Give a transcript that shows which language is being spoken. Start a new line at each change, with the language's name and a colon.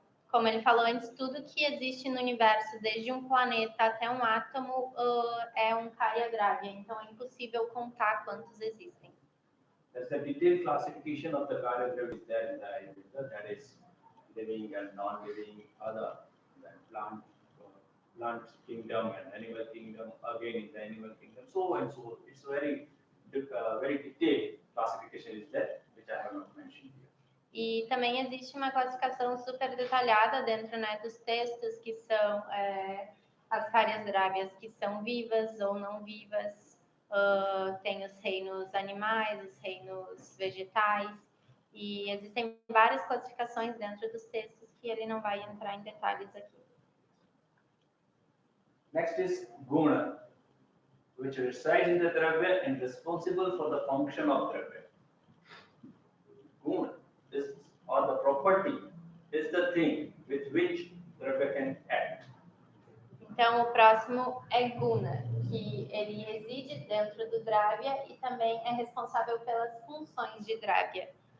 Portuguese: Como ele falou antes, tudo que existe no universo, desde um planeta até um átomo, é um Karya-dravya. Então, é impossível contar quantos existem.
English: There's a detailed classification of the Karya-dravyas there in the Ayurveda, that is living and non-living, other plant kingdom and animal kingdom, again in the animal kingdom, so and so. It's very detailed classification is there, which I have not mentioned here.
Portuguese: E também existe uma classificação super detalhada dentro, né, dos textos, que são as Karya-dravyas que são vivas ou não vivas. Tem os reinos animais, os reinos vegetais, e existem várias classificações dentro dos textos que ele não vai entrar em detalhes aqui.
English: Next is Guna, which resides in the Dravya and responsible for the function of Dravya. Guna, or the property, is the thing with which Dravya can act.
Portuguese: Então, o próximo é guna, que ele reside dentro do dravya e também é responsável pelas funções de dravya.